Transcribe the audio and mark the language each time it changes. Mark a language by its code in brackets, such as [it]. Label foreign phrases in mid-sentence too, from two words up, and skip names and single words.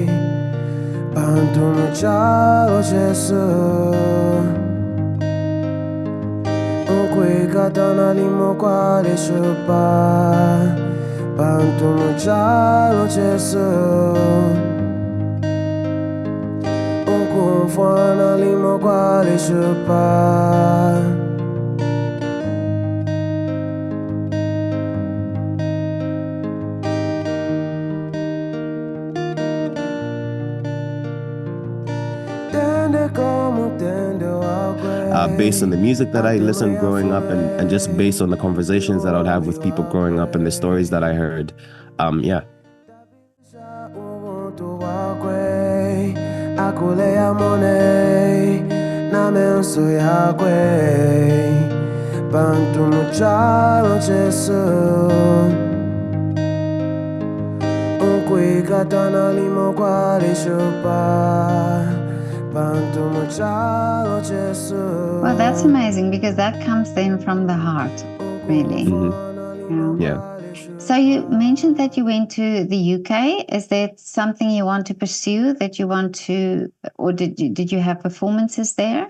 [bem] Bantu muchalo Jesu, ukwikatana limo kwa lishupa. Bantu muchalo Jesu, ukumfwana limo kwa lishupa. [en] Based on the music that I listened growing up and just based on the conversations that I would have with people growing up and the stories that I heard. Yeah. [bem] Bantu muchalo Jesu, ukwikatana limo kwa lishupa. [en] Well, that's amazing because that comes then from the heart, really. Mm-hmm. Yeah. So you mentioned that you went to the UK. Is that something you want to pursue, that you want to, or did you have performances there?